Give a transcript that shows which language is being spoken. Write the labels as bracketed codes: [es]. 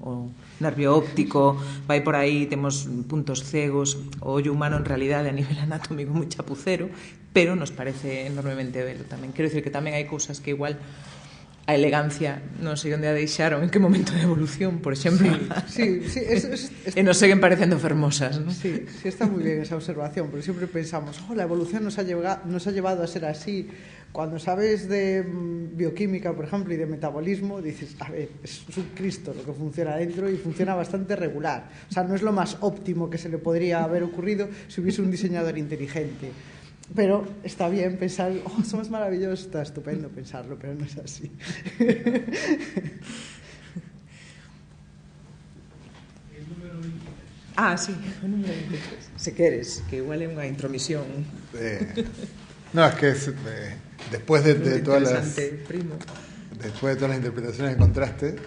[gl] O nervio óptico vai por aí, temos puntos cegos, o ollo humano en realidade a nivel anatómico moi chapucero, pero nos parece enormemente belo tamén. Quero dicir que tamén hai cousas que igual a elegancia non sei onde a deixaron, en que momento da evolución, por exemplo. Sí, e nos seguen parecendo fermosas, ¿no? [es] Sí, está moi bien esa observación, porque siempre pensamos, la evolución nos ha llevado a ser así, Cuando sabes de bioquímica, por ejemplo, y de metabolismo, dices, a ver, es un Cristo lo que funciona dentro y funciona bastante regular. O sea, no es lo más óptimo que se le podría haber ocurrido si hubiese un diseñador inteligente. Pero está bien pensar, oh, somos maravillosos, está estupendo pensarlo, pero no es así. [gl] Sí, o número 23. Se queres, que igual é unha intromisión. [es] No, es que después de todas las interpretaciones que encontraste,